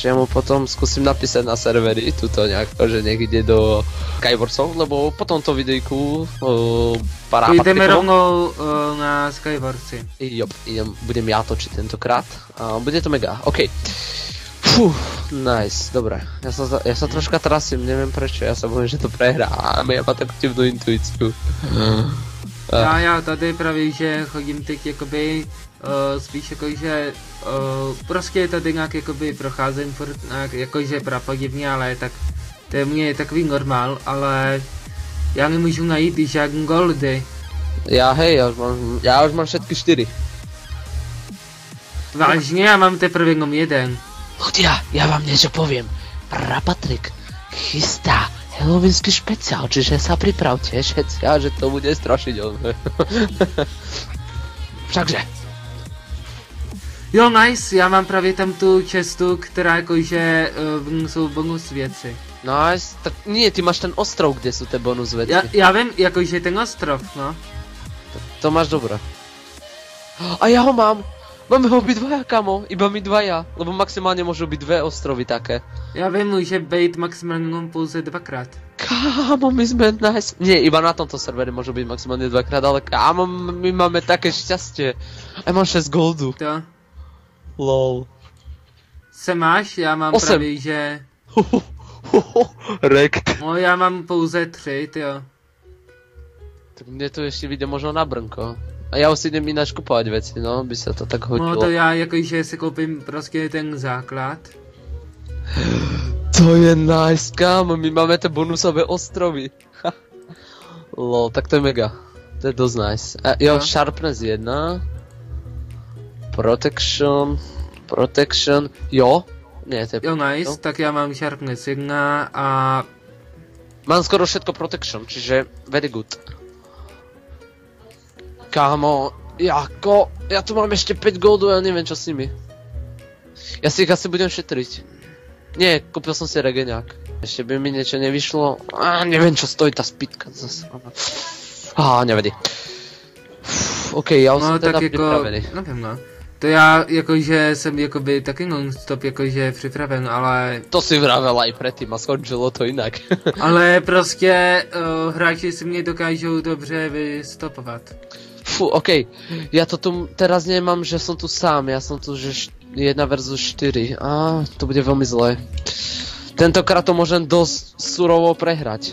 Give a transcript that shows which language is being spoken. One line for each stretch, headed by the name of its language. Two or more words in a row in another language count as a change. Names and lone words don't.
Slovak: Ja mu potom skúsim napísať na servery, tuto nejako, že nech ide do Skywarsov, lebo potom to videjku Ideme rovnou na Skywarsy. Jo, budem ja točiť tentokrát a bude to mega, okej. Fú, nice, dobre. Ja sa troška trasím, neviem prečo, ja sa bojím, že to prehrám, ja mám takú divnú intuíciu.
Czech: Já tady právě, že chodím teď jakoby spíš jakože prostě tady nějak jakoby procházím furt nějak jakože prapodivně, ale tak to je mě takový normál, ale já nemůžu najít žádný goldy.
Slovak: Já už mám všetky 4.
Czech: Vážně, já mám teprve jenom jeden.
Slovak: Ľudia, ja vám niečo poviem. Prapatrik chystá halloweensky špeciál, čiže sa pripravte všetci, a že to bude strašidelné. Všakže.
Czech: Jo, nice, já mám právě tam tu čestu, která jakože jsou bonus věci. Nice,
Slovak: tak nie, ty máš ten ostrov, kde sú tie bonus veci.
Czech: Já vím, jakože ten ostrov, no.
Slovak: To máš dobré. A ja ho mám! Máme ho obidvaja, kamo, iba my dvaja, lebo maximálne môžu byť dve ostrovy také.
Czech: Já vím, může být maximálně pouze dvakrát.
Slovak: Kámo, my sme nice. Nie, iba na tomto servere môžu byť maximálne dvakrát, ale kámo, my máme také šťastie. A mám 6 goldu. To. Lol.
Czech: Se máš? Já mám 8. právě, že... Rekt. No, já mám pouze 3, jo.
Slovak: Tak mne to ešte vyjde možno na brnko. A ja už si idem ináč kupovať veci, no, by sa to tak hodilo.
Czech: No to já jakože si koupím prostě ten základ.
Slovak: To je nice, kámo, my máme tie bonusové ostrovy. Lol, tak to je mega. To je dosť nice. A jo, No. Sharpness 1. Protection, jo. Nie, to je... Jo, nice, No.
Czech: tak já mám Sharpness 1 a...
Slovak: Mám skoro všetko Protection, čiže
English: very good.
Czech: Kámo, jako...
Slovak: Ja tu mám ešte 5 goldu, ja neviem čo s nimi. Ja si ich asi budem šetriť. Nie, kúpil som si regeňák. Ešte by mi niečo nevyšlo. Neviem čo stojí tá spitka zase. Nevadí. OK, ja už No som teda
Czech: tak jako...
Slovak: pripravený.
Czech: Nevím, no. To já jakože jsem jakoby taky non-stop jakože připraven, ale...
Slovak: To si vravel aj predtým a skončilo to inak.
Czech: Ale prostě hráči si mě dokážou dobře vystopovat.
Slovak: Fú, OK. Ja to tu teraz nemám, že som tu sám. Ja som tu, že 1 versus 4. To bude veľmi zlé. Tentokrát to môžem dosť surovo prehrať.